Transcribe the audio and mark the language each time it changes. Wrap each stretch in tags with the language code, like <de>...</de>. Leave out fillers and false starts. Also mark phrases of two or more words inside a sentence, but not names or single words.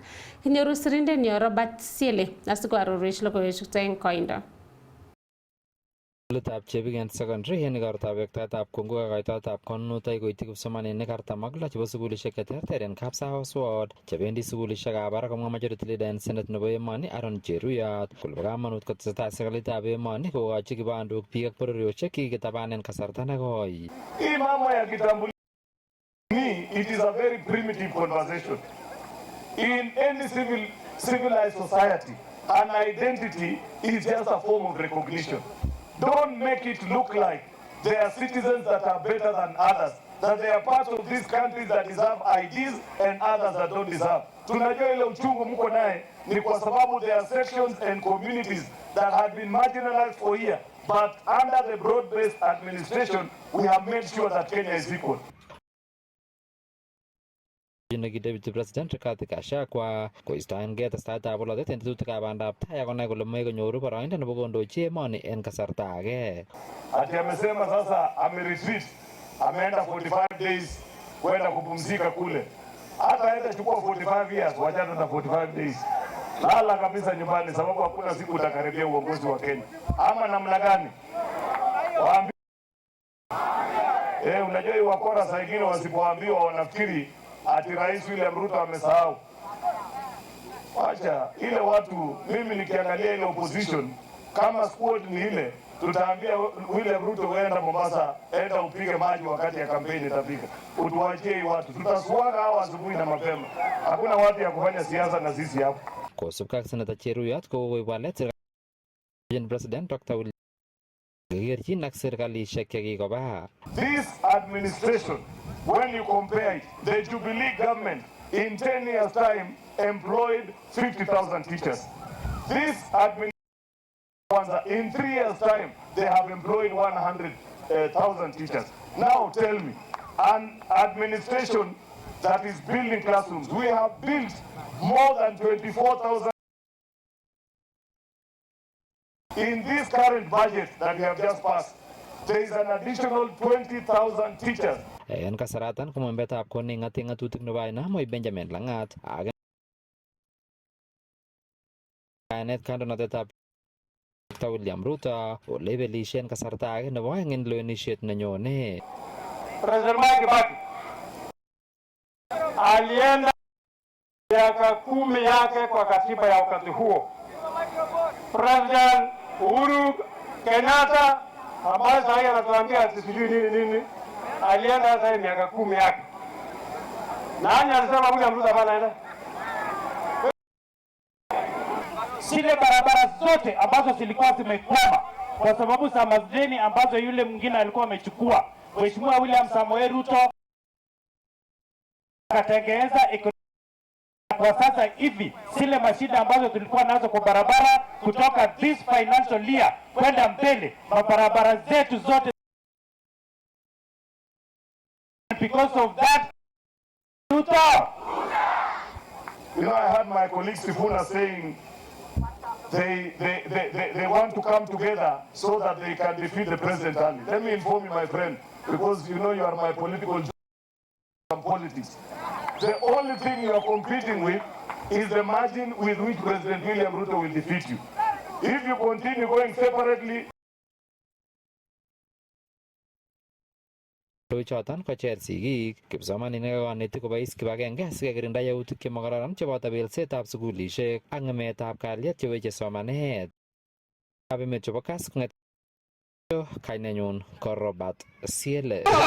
<kln>Kinyoru sirindenyo Robert Siele asikoarorwech logoiwechuto eng koindo. Sugulitab Chebigen Secondary en igortab wektaetab kongoi ak kaitoetab konunotoik koityi kipsomaninik 46 chebo sugulisiek cheterter en Kapsabos Ward chebendi sugulisiekab barak komwa</kln> <en>majority leader</en> <kln>en Senate nebo emoni Aaron Cheruyot kole bo kamanut kotesetai serikalitab emoni kokochi kibandok biik ak bororiosiek kikitabanen kasarta nekoi.</kln> <sw>Hii mambo ya kitambulisho,</sw> <en>it is a very primitive conversation. In any civilized society, an identity is just a form of recognition. Don't make it look like there are citizens that are better than others, that they are part of these countries that deserve IDs and others that don't deserve.</en> <sw>Tunajua ile uchungu mko naye ni kwa sababu</sw> <en>there are sections and communities that had been marginalized for years, but under the broad-based administration, we have made sure that Kenya is equal.</en> <kln>Deputy President Rigathi Gachagua koistoengei testaetab bolotet en tetutikab bandab tai akonai kole moe konyoru boroindo nebo kondochi emoni en kasarta age.</kln> <sw>Ati amesema sasa ameretreat, ameenda 45 days kwenda kupumzika kule. Hata aenda chukua 45 years, wachana na 45 days. Lala kabisa nyumbani sababu hakuna siku utakaribia uongozi wa Kenya. Ama namna gani? Unajua hii wakora saa ingine wasipoambiwa wanafikiri ati Rais William Ruto amesahau. Wacha ile watu, mimi nikiangalia ile opposition kama squad ni ile, tutaambia William Ruto weenda Mombasa, enda upige maji wakati ya kampeni itafika. Utuachie hii watu, tutaswaga hao asubuhi na mapema. Hakuna watu ya kufanya siasa na sisi hapo.</sw> <kln>Kosubkei ak Senator Cheruyot kokoib walet President Dr. William kekerchin ak serikalisiek chekikoba.</kln> <en>This administration, when you compare it, the Jubilee government in 10 years' time employed 50,000 teachers. This administration, in 3 years' time, they have employed 100,000 teachers. Now tell me, an administration that is building classrooms, we have built more than 24,000. In this current budget that we have just passed, there is an additional 20,000 teachers.</en> <kln>En kasaratan komembetab koning ng'atutik nebo aina moi Benjamin Lang'at kayanet kandoinatetab William Ruto ole ibelishen kasarta age nebo aeng en lewenisiet nenyone.</kln> <sw>President Kibaki alienda miaka 10 yake kwa katiba ya wakati huo. President Uhuru Kenyatta ambaye sasa anatuambia ati sijui nini alienda sasa miaka 10 yake. Nani alisema William Ruto anaenda? Zile barabara zote ambazo zilikuwa zimekwama kwa sababu za madeni ambazo yule mwingine alikuwa amechukua, Mheshimiwa William Samoei Ruto akatengeneza kwa sasa hivi zile mashida ambazo tulikuwa nazo kwa barabara kutoka</sw> <en>this financial year</en> <sw>kwenda mbele, mabarabara zetu zote.</sw> <en>Because of that, Ruto. You know, I heard my colleague Sifuna saying they want to come together so that they can defeat the president early. Let me inform you, my friend, because you know you are my political politics. The only thing you are competing with is the margin with which President William Ruto will defeat you. If you continue going separately,</en> <kln>Choton kocher sigik, kipsomaninik ak konetik kobois kibagenge asikekirinda yautik chemokororon cheboto belsetab sukulishek ak ng'emetab kalyet cheweche somanet. Ab emet chebo Kass kong'et kainenyun ko Robert Siele.</kln>